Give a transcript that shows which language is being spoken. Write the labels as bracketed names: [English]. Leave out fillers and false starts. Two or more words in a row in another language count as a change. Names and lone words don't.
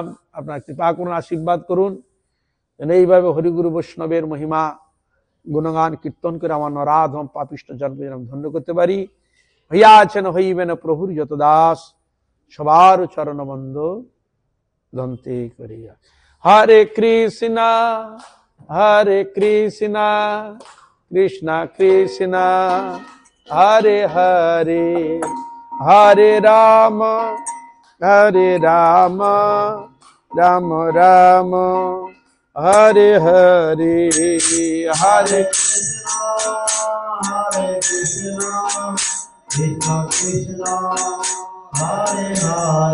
[Bangla] আপনার কৃপা করুন, আশীর্বাদ করুন, এইভাবে হরিগুরু বৈষ্ণবের মহিমা গুণগান কীর্তন করে আমার নরাধম পাপিষ্ট জন্ম ধন্য করতে পারি। হইয়া আছেন হইবেন প্রভুর যত দাস, সবার চরণ বন্ধ দন্তে করিয়া। [Sanskrit] হরে কৃষ্ণ কৃষ্ণ কৃষ্ণ হরে হরে, হরে রাম রাম রাম হরে হরে, হরে Krishna, Krishna Krishna, Hare Hare.